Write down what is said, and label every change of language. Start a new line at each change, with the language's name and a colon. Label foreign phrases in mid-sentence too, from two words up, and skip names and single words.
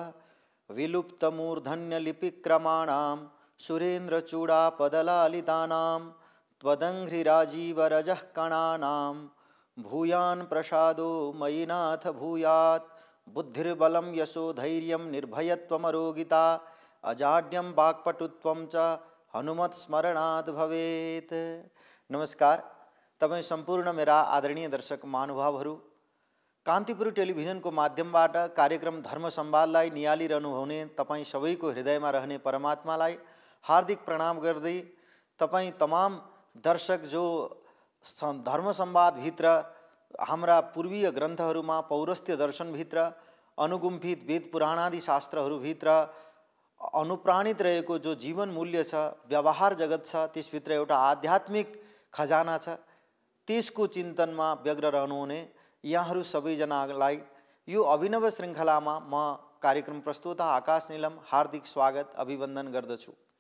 Sanskrit: विलुप्तमूर्धन्यलिपिक्रमाणां सुरेन्द्रचूडापदलालितानां त्वदङ्घ्रिराजीवरजः कणानां भूयान् प्रसादो मयि नाथ भूयात्। बुद्धिर्बलं यशो धैर्यं निर्भयत्वमरोगिता अजाड्यं वाक्पटुत्वं च हनुमत्स्मरणात् भवेत्।
Nepali: नमस्कार। तपाईं सम्पूर्ण मेरा आदरणीय दर्शक महानुभावहरू, कान्तिपुर टेलिभिजनको माध्यमबाट कार्यक्रम धर्म संवादलाई निहालिरहनु हुने तपाईं सबैको हृदयमा रहने परमात्मालाई हार्दिक प्रणाम गर्दै तपाईं तमाम दर्शक जो धर्म संवादभित्र हाम्रा पूर्वीय ग्रन्थहरूमा पौरस्त्य दर्शनभित्र अनुगुम्फित वेद पुराणादि शास्त्रहरूभित्र अनुप्राणित रहेको जो जीवन मूल्य छ, व्यवहार जगत छ, त्यसभित्र एउटा आध्यात्मिक खजाना छ। त्यसको चिन्तनमा व्यग्र रहनुहुने यहाँहरू सबैजनालाई यो अभिनव श्रृङ्खलामा म कार्यक्रम प्रस्तोता आकाश नीलम हार्दिक स्वागत अभिवन्दन गर्दछु।